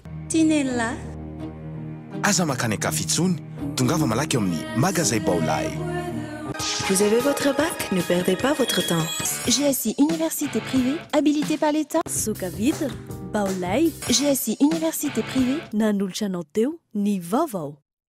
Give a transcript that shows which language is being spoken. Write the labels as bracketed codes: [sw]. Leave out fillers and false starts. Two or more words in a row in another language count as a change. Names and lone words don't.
[mg] Tinella. Aza makany akafitsony, tongava malaky amin'ny magasin Baolay. [fr] Vous avez votre bac? Ne perdez pas votre temps. GSI Université privée, habilitée par l'État. [mg] Soka Vitre, Baolay, GSI Université privée, nanolotra anao teo, ny vaovao.